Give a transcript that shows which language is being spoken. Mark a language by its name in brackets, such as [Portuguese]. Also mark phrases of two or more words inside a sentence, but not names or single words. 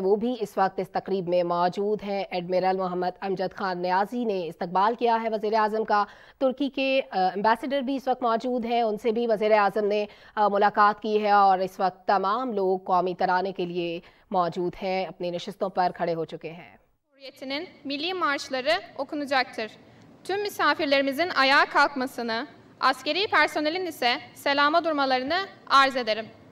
[Urdu] وہ بھی اس وقت اس تقریب میں موجود ہیں۔ ایڈمرل محمد امجد خان نیازی نے استقبال کیا ہے وزیرِ اعظم کا. ترکی کے ایمبیسڈر بھی اس وقت موجود ہیں، ان سے بھی وزیرِ اعظم نے ملاقات کی ہے اور اس وقت تمام لوگ قومی ترانے کے لیے موجود ہیں، اپنی نشستوں پر کھڑے ہو چکے ہیں. [Turkish] Cumhuriyeti'nin milli marşları okunacaktır. Tüm misafirlerimizin ayağa kalkmasını, askeri personelin ise selama durmalarını arz ederim.